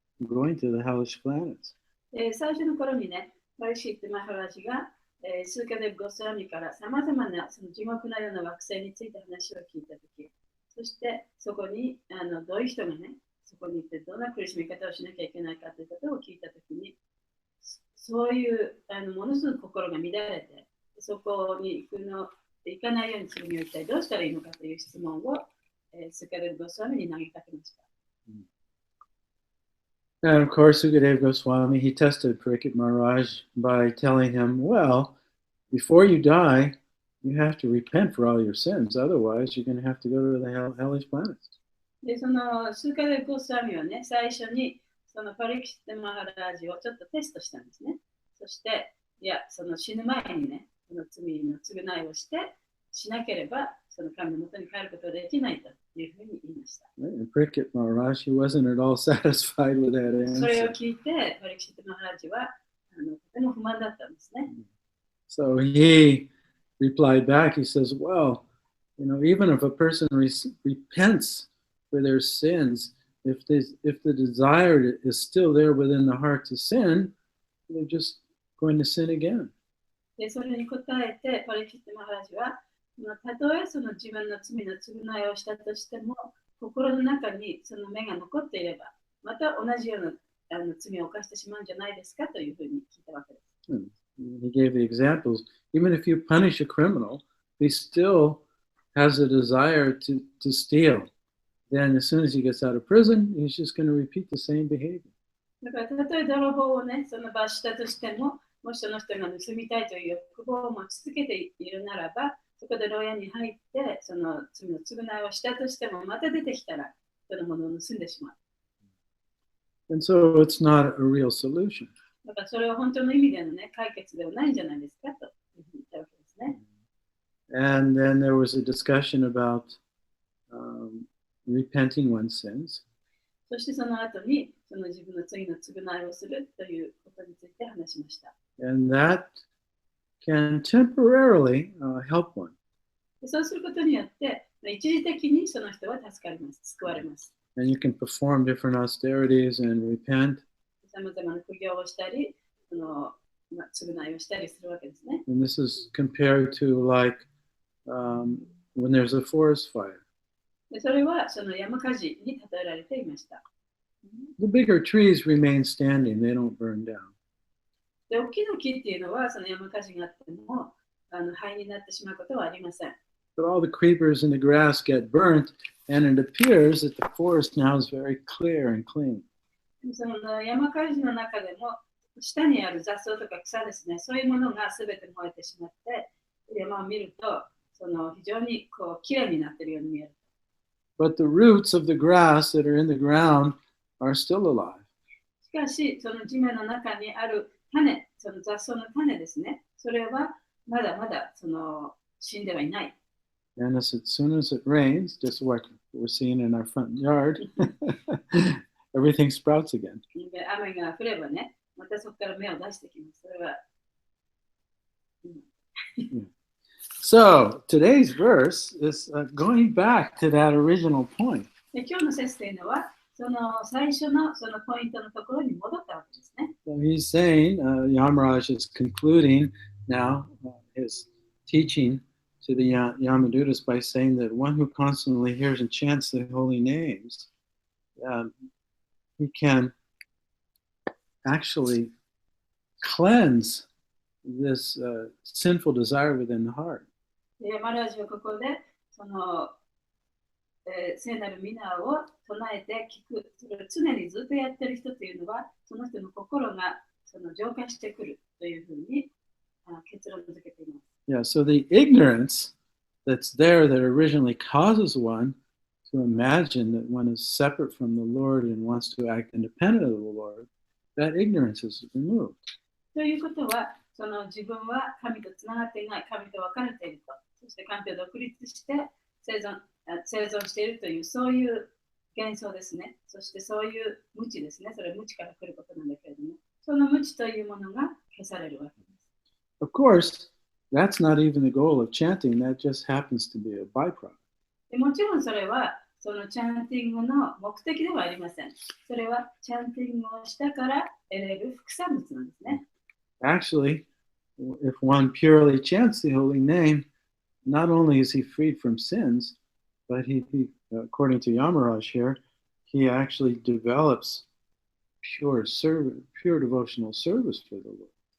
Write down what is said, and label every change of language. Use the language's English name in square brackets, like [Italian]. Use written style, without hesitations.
[English] going to the hellish planets. [Japanese] 最初の頃にね、パリシット・マハラジが、スーカデブ・ゴスワミからさまざまなその地獄のような惑星について話を聞いたとき、そしてそこにどういう人がね、そこに行ってどんな苦しみ方をしなきゃいけないかということを聞いたときに、そういうものすごく心が乱れて、そこに行かないようにするには一体どうしたらいいのかという質問を、スーカデブ・ゴスワミに投げかけました。 [English] And of course, Sukadeva Goswami, he tested Parikshit Maharaj by telling him, well, before you die, you have to repent for all your sins. Otherwise, you're going to have to go to the hellish planets. [Japanese] で、そのスーカデブ・ゴスワミはね、最初にそのパリキシット・マハラジをちょっとテストしたんですね。そして、いや、その死ぬ前にね、その罪の償いをしなければ、その神の元に帰ることができないというふうに言いました。 [English] And Parikshit Maharaj, he wasn't at all satisfied with that [Japanese] それを [English] answer. [Japanese] 聞いて、パリキシット・マハラジはとても不満だったんですね。 [English] So he replied back, he says, well, even if a person repents for their sins, if the desire is still there within the heart to sin, they're just going to sin again. [Japanese] で、それに答えて、パリキシット・マハラジは、たとえその自分の罪の償いをしたとしても、心の中にその目が残っていれば、また同じような罪を犯してしまうんじゃないですかというふうに聞いたわけです。 [English] He gave the examples. Even if you punish a criminal, he still has a desire to steal. Then as soon as he gets out of prison, he's just going to repeat the same behavior. [Japanese] だから、たとえ泥棒をね、その罰したとしても、もしその人が盗みたいという欲望を持ち続けているならば、そこで牢屋に入って、その罪の償いをしたとしても、また出てきたら、そのものを盗んでしまう。 [English] And so it's not a real solution. [Japanese] だからそれは本当の意味でのね、解決ではないんじゃないですかというふうに言ったわけですね。 [English] And then there was a discussion about repenting one's sins. [Japanese] そしてその後に、その自分の罪の償いをするということについて話しました。 [English] And that can temporarily help one. [Japanese] そうすることによって、一時的にその人は助かります、救われます。 [English] And you can perform different austerities and repent. [Japanese] さまざまな苦行をしたり、償いをしたりするわけですね。 [English] And this is compared to like when there's a forest fire. [Japanese] でそれはその山火事に例えられていました。 [English] The bigger trees remain standing, they don't burn down. [Japanese] で、大きな木っていうのは、その山火事があっても、灰になってしまうことはありません。 [English] But all the creepers in the grass get burnt, and it appears that the forest now is very clear and clean. [Japanese] その山火事の中でも、下にある雑草とか草ですね、そういうものがすべて燃えてしまって、山を見ると、その非常にこうきれいになっているように見える。 [English] But the roots of the grass that are in the ground are still alive. [Japanese] しかし、その地面の中にある種、その雑草の種ですね、それはまだまだその死んではいない。 [English] And as soon as it rains, just like we're seeing in our front yard, everything sprouts again. [Japanese] で雨が降ればね、またそこから芽を出してきます。それは。 [English] So today's verse is going back to that original point. [Japanese] で今日の説というのは、その最初のそのポイントのところに戻ったわけですね。 [English] So he's saying, Yamaraj is concluding now his teaching to the Yamadutas by saying that one who constantly hears and chants the holy names, he can actually cleanse this sinful desire within the heart. [Japanese] でマラージはここでその、聖なる皆を唱えて聞く、それを常にずっとやってる人というのは、その人の心がその浄化してくるというふうに結論付けています。 [English] Yeah, so the ignorance that's there that originally causes one to imagine that one is separate from the Lord and wants to act independent of the Lord, that ignorance is removed. [Japanese] ということは、その自分は神とつながっていない、神と分かれていると、そして神と独立して生存しているという、そういう幻想ですね。そしてそういう無知ですね。それは無知から来ることなんだけれども、その無知というものが消されるわけです。 [English] Of course, that's not even the goal of chanting, that just happens to be a byproduct. [Japanese] もちろんそれはそのチャンティングの目的ではありません。それはチャンティングをしたから得れる副産物なんですね。 [English] Actually, if one purely chants the holy name, not only is he freed from sins, but he according to Yamaraj here, he actually develops pure devotional service for the Lord.